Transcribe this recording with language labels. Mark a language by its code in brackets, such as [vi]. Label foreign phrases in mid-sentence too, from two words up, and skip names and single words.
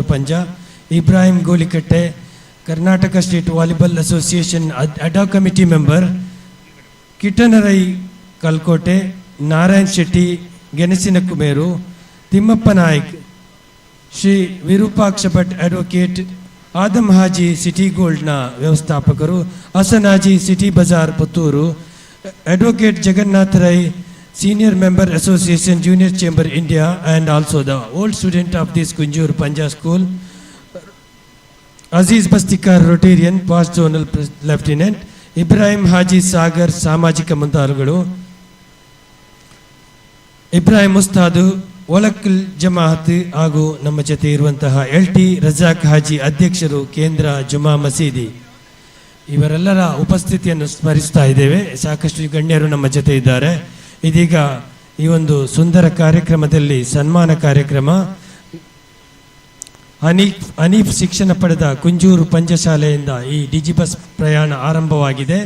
[kn] ಪಂಜ, ಇಬ್ರಾಹಿಂ ಗೋಲಿಕಟ್ಟೆ, ಕರ್ನಾಟಕ ಸ್ಟೇಟ್ ವಾಲಿಬಾಲ್ ಅಸೋಸಿಯೇಷನ್ [en] ad hoc committee member, [kn] ಕಿಟನರೈ ಕಲ್ಕೋಟೆ, ನಾರಾಯಣ್ ಶೆಟ್ಟಿ, ಗೆಣಸಿನ ಕುಮೇರು, ತಿಮ್ಮಪ್ಪ ನಾಯ್ಕ್, ಶ್ರೀ ವಿರೂಪಾಕ್ಷ ಭಟ್ ಅಡ್ವೊಕೇಟ್, ಆದಮ್ ಹಾಜಿ ಸಿಟಿ ಗೋಲ್ಡ್ನ ವ್ಯವಸ್ಥಾಪಕರು, ಹಸನ್ ಹಾಜಿ ಸಿಟಿ ಬಜಾರ್ ಪುತ್ತೂರು, ಅಡ್ವೊಕೇಟ್ ಜಗನ್ನಾಥ್ ರೈ, [en] senior member association junior chamber India and also the old student of this Kunjur Panja school, Aziz Bastikar Rotarian past zonal lieutenant, [kn] Ibrahim Haji Sagar ಸಾಮಾಜಿಕ ಮುಂದಾಳುಗಳು, Ibrahim Mustadu Olakil Jamaat ಹಾಗೂ ನಮ್ಮ ಜೊತೆ ಇರುವಂತಹ LT ರಜಾಕ್ ಹಾಜಿ ಅಧ್ಯಕ್ಷರು ಕೇಂದ್ರ ಜುಮಾ ಮಸೀದಿ, ಇವರೆಲ್ಲರ ಉಪಸ್ಥಿತಿಯನ್ನು ಸ್ಮರಿಸ್ತಾ ಇದ್ದೇವೆ. ಸಾಕಷ್ಟು ಗಣ್ಯರು ನಮ್ಮ ಜೊತೆ ಇದ್ದಾರೆ. ಇದೀಗ ಈ ಒಂದು ಸುಂದರ ಕಾರ್ಯಕ್ರಮದಲ್ಲಿ ಸನ್ಮಾನ ಕಾರ್ಯಕ್ರಮ, ಹನೀಫ್ ಶಿಕ್ಷಣ ಪಡೆದ ಕುಂಜೂರು ಪಂಚಶಾಲೆಯಿಂದ ಈ ಡಿಜಿಬಸ್ ಪ್ರಯಾಣ ಆರಂಭವಾಗಿದೆ.